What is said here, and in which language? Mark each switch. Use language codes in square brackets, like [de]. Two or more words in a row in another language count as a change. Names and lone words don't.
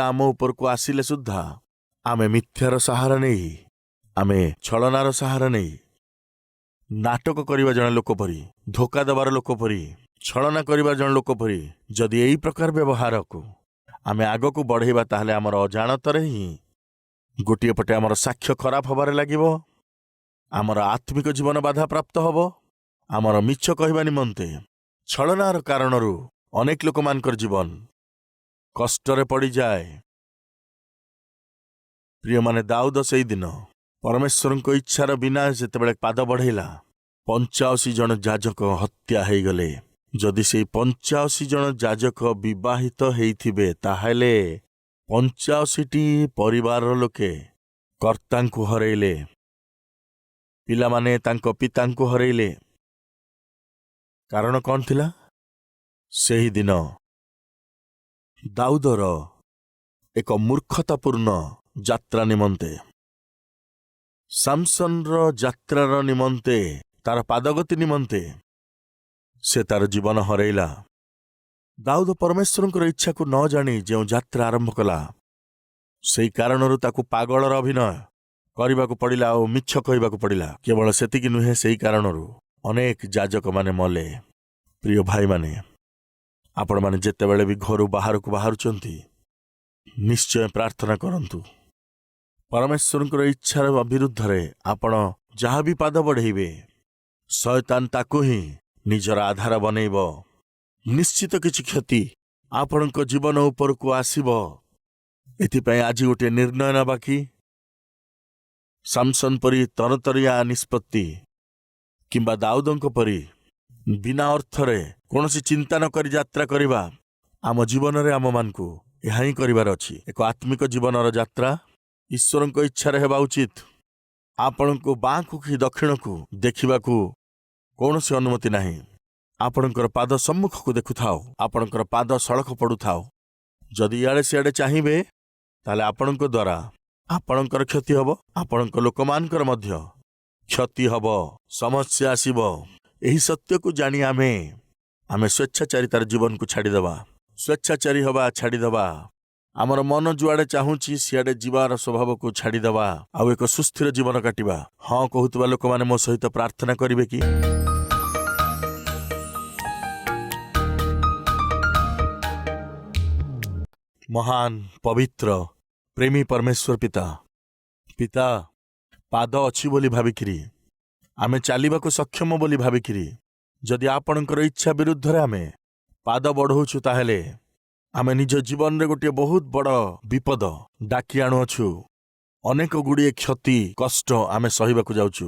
[or] ଆମ ଉପର କୁ ଆସିଲେ ସୁଦ୍ଧା ଆମେ ମିଥ୍ୟାର ସାହାରା ନାହିଁ, ଆମେ ଛଳନାର ସାହାରା ନାହିଁ, ନାଟକ କରିବା ଜଣ ଲୋକ ପରି, ଧୋକା ଦେବାର ଲୋକ ପରି, ଛଳନା କରିବା ଜଣ ଲୋକ ପରି ଯଦି ଏହି ପ୍ରକାର ବ୍ୟବହାର କୁ ଆମେ ଆଗ କୁ ବଢ଼େଇବା, ତାହାହେଲେ ଆମର ଅଜାଣତରେ ହିଁ ଗୋଟିଏ ପଟେ ଆମର ସାକ୍ଷ୍ୟ ଖରାପ ହେବାରେ ଲାଗିବ, ଆମର ଆତ୍ମିକ ଜୀବନ ବାଧା ପ୍ରାପ୍ତ ହେବ। ଆମର ମିଛ କହିବା ନିମନ୍ତେ ଛଳନାର କାରଣରୁ ଅନେକ ଲୋକ ମାନଙ୍କର ଜୀବନ କଷ୍ଟରେ ପଡ଼ି ଯାଏ। ପ୍ରିୟ ମାନେ, ଦାଉଦ ସେହି ଦିନ ପରମେଶ୍ୱର କୁ ଇଚ୍ଛାର ବିନା ଯେତେବେଳେ ପାଦ ବଢ଼ାଇଲା 85 ଜଣ ଯାଜକ ହତ୍ୟା ହୋଇ ଗଲେ। ଯଦି ସେ 85 ଜଣ ଯାଜକ ବିବାହିତ ହୋଇଥିବେ, ତାହାହେଲେ 85ଟି ପରିବାର ଲୋକେ କର୍ତ୍ତାଙ୍କୁ ହରାଇଲେ, ପିଲା ମାନେ ତାଙ୍କ ପିତାଙ୍କୁ ହରାଇଲେ। କାରଣ କଣ ଥିଲା? ସେହି ଦିନ ଦାଉଦର ଏକ ମୂର୍ଖତାପୂର୍ଣ୍ଣ ଯାତ୍ରା ନିମନ୍ତେ, ସାମସନର ଯାତ୍ରାର ନିମନ୍ତେ, ତାର ପାଦଗତି ନିମନ୍ତେ ସେ ତାର ଜୀବନ ହରାଇଲା। ଦାଉଦ ପରମେଶ୍ୱରଙ୍କର ଇଚ୍ଛା କୁ ନ ଜାଣି ଯୋ ଯାତ୍ରା ଆରମ୍ଭ କଲା, ସେହି କାରଣରୁ ତାକୁ ପାଗଳର ଅଭିନୟ କରିବାକୁ ପଡ଼ିଲା ଆଉ ମିଛ କହିବାକୁ ପଡ଼ିଲା। କେବଳ ସେତିକି ନୁହେଁ, ସେହି କାରଣରୁ ଅନେକ ଯାଜକ ମାନେ ମଲେ। ପ୍ରିୟ ଭାଇ ମାନେ, ଆପଣ ମାନେ ଯେତେବେଳେ ବି ଘରୁ ବାହାର କୁ ବାହାରୁଛନ୍ତି, ନିଶ୍ଚୟ ପ୍ରାର୍ଥନା କରନ୍ତୁ। ପରମେଶ୍ୱରଙ୍କର ଇଚ୍ଛାର ବିରୁଦ୍ଧ ରେ ଆପଣ ଯେଉଁଠି ବି ପାଦ ବଢ଼ାଇବେ, ଶୟତାନ ତାକୁ ହିଁ ନିଜର ଆଧାର ବନାଇବ। ନିଶ୍ଚିତ କିଛି କ୍ଷତି ଆପଣଙ୍କ ଜୀବନ ଉପର କୁ ଆସିବ। ଏଥିପାଇଁ ଆଜି ଗୋଟେ ନିର୍ଣ୍ଣୟ ନେବା କି ସାମସନ ପରି ତରତରିଆ ନିଷ୍ପତ୍ତି କିମ୍ବା ଦାଉଦଙ୍କ ପରି ବିନା ଅର୍ଥରେ କୌଣସି ଚିନ୍ତା ନ କରି ଯାତ୍ରା କରିବା। ଆମ ଜୀବନ ରେ ଆମ ମାନଙ୍କୁ ଏହା ହିଁ କରିବାର ଅଛି। ଏକ ଆତ୍ମିକ ଜୀବନର ଯାତ୍ରା ଈଶ୍ୱରଙ୍କ ଇଚ୍ଛା ରେ ହେବା ଉଚିତ। ଆପଣଙ୍କୁ ବାମକୁ କି ଦକ୍ଷିଣକୁ ଦେଖିବାକୁ କୌଣସି ଅନୁମତି ନାହିଁ। ଆପଣଙ୍କର ପାଦ ସମ୍ମୁଖ କୁ ଦେଖୁଥାଉ, ଆପଣଙ୍କର ପାଦ ସଡ଼କ ପଡ଼ୁଥାଉ। ଯଦି ଇଆଡ଼େ ସିଆଡ଼େ ଚାହିଁବେ ତାହାହେଲେ ଆପଣଙ୍କ ଦ୍ୱାରା ଆପଣଙ୍କର କ୍ଷତି ହେବ, ଆପଣଙ୍କ ଲୋକମାନଙ୍କର ମଧ୍ୟ କ୍ଷତି ହେବ, ସମସ୍ୟା ଆସିବ। ଏହି ସତ୍ୟ କୁ ଜାଣି ଆମେ ସ୍ୱେଚ୍ଛାଚାରିତାର ଜୀବନ କୁ ଛାଡ଼ିଦେବା, ସ୍ୱେଚ୍ଛାଚାରୀ ହେବା ଛାଡ଼ିଦେବା। ଆମର ମନ ଯୁଆଡ଼େ ଚାହୁଁଛି ସିଆଡ଼େ ଯିବାର ସ୍ୱଭାବ କୁ ଛାଡ଼ିଦେବା, ଆଉ ଏକ ସୁସ୍ଥିର ଜୀବନ କାଟିବା। ହଁ କହୁଥିବା ଲୋକ ମାନେ ମୋ ସହିତ ପ୍ରାର୍ଥନା କରିବେ କି ମହାନ ପବିତ୍ର ପ୍ରେମୀ ପରମେଶ୍ୱର ପିତା ପାଦ ଅଛି ବୋଲି ଭାବିକରି ଆମେ ଚାଲିବାକୁ ସକ୍ଷମ ବୋଲି ଭାବିକରି ଯଦି ଆପଣଙ୍କର ଇଚ୍ଛା ବିରୁଦ୍ଧ ରେ ଆମେ ପାଦ ବଢ଼ାଉଛୁ, ତାହାହେଲେ ଆମେ ନିଜ ଜୀବନ ରେ ଗୋଟେ ବହୁତ ବଡ଼ ବିପଦ ଡାକି ଆଣୁଅଛୁ। ଅନେକ ଗୁଡ଼ିଏ କ୍ଷତି କଷ୍ଟ ଆମେ ସହିବାକୁ ଯାଉଛୁ।